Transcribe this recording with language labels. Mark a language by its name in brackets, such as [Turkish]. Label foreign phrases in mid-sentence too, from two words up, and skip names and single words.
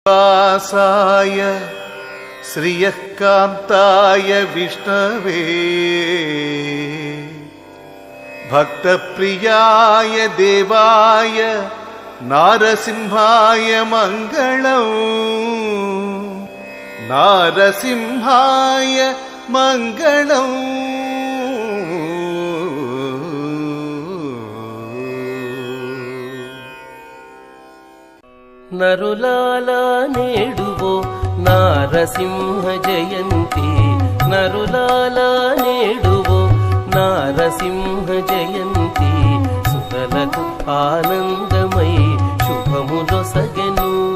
[Sanskrit] वासाय श्रियः कान्ताय विष्णवे भक्तप्रियाय देवाय नारसिंहाय मङ्गलम् नारसिंहाय मङ्गलम्। [Telugu] నరులాలా నేడువో నారసింహ జయంతి, నరులాలా నేడువో నారసింహ జయంతి, సుతలకు ఆనందమై శుభములొసగెను.